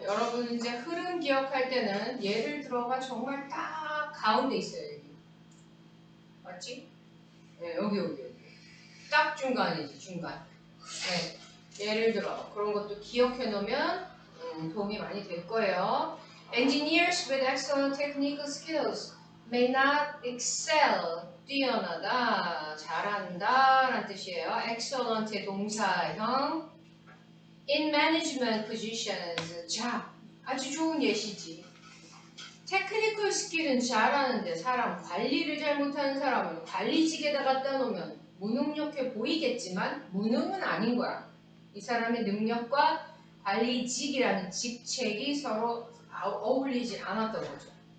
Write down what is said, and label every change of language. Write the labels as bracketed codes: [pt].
[ko] 여러분 이제 흐름 기억할 때는 예를 들어가 정말 딱 가운데 있어요. 여기. 맞지? 네, 여기. 딱 중간이지, 중간. 네. 예를 들어 그런 것도 기억해 놓으면 도움이 많이 될 거예요. [en] Engineers with excellent technical skills may not excel. [ko] 뛰어나다, 잘한다 라는 뜻이에요. excellent의 동사형. [en] In management positions. [ko] 자, 아주 좋은 예시지. 테크니컬 스킬은 잘하는데 사람 관리를 잘못하는 사람을 관리직에다 갖다 놓으면 무능력해 보이겠지만 무능은 아닌 거야. 이 사람의 능력과 관리직이라는 직책이 서로 어울리지 않았던 거죠.